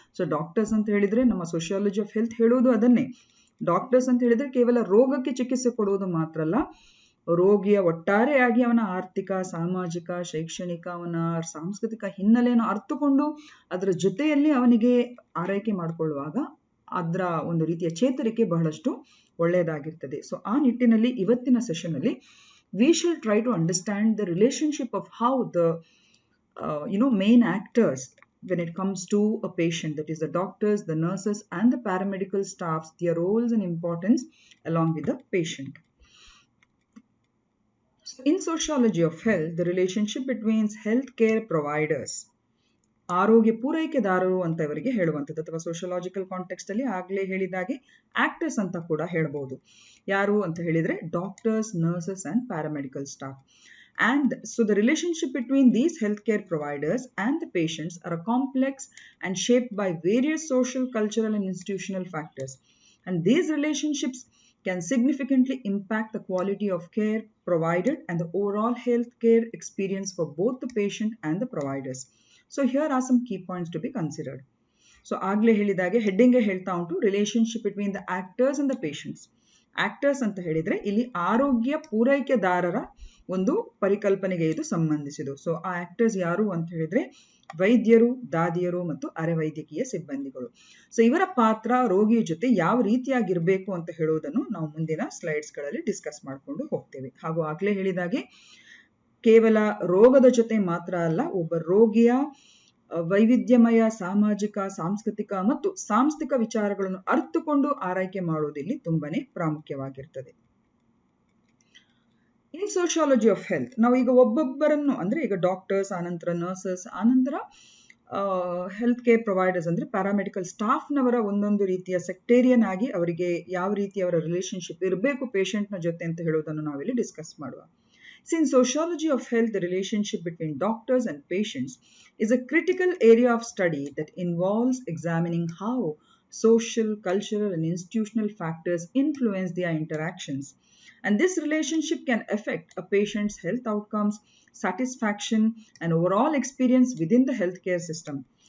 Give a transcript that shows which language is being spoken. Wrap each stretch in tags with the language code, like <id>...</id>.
<kn>So doctors ಅಂತ ಹೇಳಿದ್ರೆ ನಮ್ಮ ಸೋಷಿಯಾಲಜಿ ಆಫ್ ಹೆಲ್ತ್ ಹೇಳುವುದು ಅದನ್ನೇ. ಡಾಕ್ಟರ್ಸ್ ಅಂತ ಹೇಳಿದ್ರೆ ಕೇವಲ ರೋಗಕ್ಕೆ ಚಿಕಿತ್ಸೆ ಕೊಡುವುದು ಮಾತ್ರ ಅಲ್ಲ, ರೋಗಿಯ ಒಟ್ಟಾರೆಯಾಗಿ ಅವನ ಆರ್ಥಿಕ, ಸಾಮಾಜಿಕ, ಶೈಕ್ಷಣಿಕ, ಅವನ ಸಾಂಸ್ಕೃತಿಕ ಹಿನ್ನೆಲೆಯನ್ನು ಅರ್ಥಕೊಂಡು ಅದರ ಜೊತೆಯಲ್ಲಿ ಅವನಿಗೆ ಆರೈಕೆ ಮಾಡಿಕೊಳ್ಳುವಾಗ ಅದರ ಒಂದು ರೀತಿಯ ಚೇತರಿಕೆ ಬಹಳಷ್ಟು ಒಳ್ಳೆಯದಾಗಿರ್ತದೆ. ಸೊ ಆ ನಿಟ್ಟಿನಲ್ಲಿ ಇವತ್ತಿನ ಸೆಷನ್ ಅಲ್ಲಿ</kn> <en>we shall try to understand the relationship of how the main actors, when it comes to a patient, that is the doctors, the nurses and the paramedical staffs, their roles and importance along with the patient. In sociology of health, the relationship between healthcare providers,</en> <kn>ಆರೋಗ್ಯ ಪೂರೈಕೆದಾರರು ಅಂತ ಇವರಿಗೆ ಹೇಳುವಂಥದ್ದು, ಅಥವಾ sociological context ಅಲ್ಲಿ ಆಗ್ಲೇ ಹೇಳಿದಾಗೆ actors ಅಂತ ಕೂಡ ಹೇಳ್ಬೋದು. ಯಾರು ಅಂತ ಹೇಳಿದ್ರೆ</kn> <en>Doctors, nurses and paramedical staff. And so the relationship between these healthcare providers and the patients are complex and shaped by various social, cultural and institutional factors. And these relationships can significantly impact the quality of care provided and the overall healthcare experience for both the patient and the providers. So here are some key points to be considered. So</en> <kn>ಆಗ್ಲೇ ಹೇಳಿದಾಗೆ heading ಹೇಳ್ತಾ ಉಂಟು</kn> <en>Relationship between the actors and the patients.</en> <kn>Actors ಅಂತ ಹೇಳಿದ್ರೆ ಇಲ್ಲಿ ಆರೋಗ್ಯ ಪೂರೈಕೆದಾರರ ಒಂದು ಪರಿಕಲ್ಪನೆಗೆ ಇದು ಸಂಬಂಧಿಸಿದು. ಸೊ ಆ ಆಕ್ಟರ್ಸ್ ಯಾರು ಅಂತ ಹೇಳಿದ್ರೆ ವೈದ್ಯರು, ದಾದಿಯರು ಮತ್ತು ಅರೆವೈದ್ಯಕೀಯ ಸಿಬ್ಬಂದಿಗಳು. ಸೊ ಇವರ ಪಾತ್ರ ರೋಗಿಯ ಜೊತೆ ಯಾವ ರೀತಿಯಾಗಿರ್ಬೇಕು ಅಂತ ಹೇಳುವುದನ್ನು ನಾವು ಮುಂದಿನ ಸ್ಲೈಡ್ಸ್ಗಳಲ್ಲಿ ಡಿಸ್ಕಸ್ ಮಾಡಿಕೊಂಡು ಹೋಗ್ತೇವೆ. ಹಾಗೂ ಆಗ್ಲೇ ಹೇಳಿದಾಗೆ ಕೇವಲ ರೋಗದ ಜೊತೆ ಮಾತ್ರ ಅಲ್ಲ, ಒಬ್ಬ ರೋಗಿಯ ವೈವಿಧ್ಯಮಯ ಸಾಮಾಜಿಕ, ಸಾಂಸ್ಕೃತಿಕ ಮತ್ತು ಸಾಂಸ್ಥಿಕ ವಿಚಾರಗಳನ್ನು ಅರ್ಥಕೊಂಡು ಆರೈಕೆ ಮಾಡುವುದಿಲ್ಲಿ ತುಂಬಾನೇ ಪ್ರಾಮುಖ್ಯವಾಗಿರ್ತದೆ. ಇನ್ ಸೋಷಿಯಾಲಜಿ ಆಫ್ ಹೆಲ್ತ್ ನಾವು ಈಗ ಒಬ್ಬೊಬ್ಬರನ್ನು ಅಂದ್ರೆ ಈಗ ಡಾಕ್ಟರ್ಸ್, ಆನಂತರ ನರ್ಸಸ್, ಆನಂತರ ಹೆಲ್ತ್ ಕೇರ್ ಪ್ರೊವೈಡರ್ಸ್ ಅಂದ್ರೆ ಪ್ಯಾರಾಮೆಡಿಕಲ್ ಸ್ಟಾಫ್ ನವರ ಒಂದೊಂದು ರೀತಿಯ ಸೆಕ್ಟೇರಿಯನ್ ಆಗಿ ಅವರಿಗೆ ಯಾವ ರೀತಿ ಅವರ ರಿಲೇಶನ್ಶಿಪ್ ಇರಬೇಕು ಪೇಷಂಟ್ ನ ಜೊತೆ ಅಂತ ಹೇಳುವುದನ್ನು ನಾವಿಲ್ಲಿ ಡಿಸ್ಕಸ್ ಮಾಡುವ.</kn> <en>Since sociology of health, the relationship between doctors and patients is a critical area of study that involves examining how social, cultural, and institutional factors influence their interactions. And this relationship can affect a patient's health outcomes, satisfaction, and overall experience within the healthcare system.</en>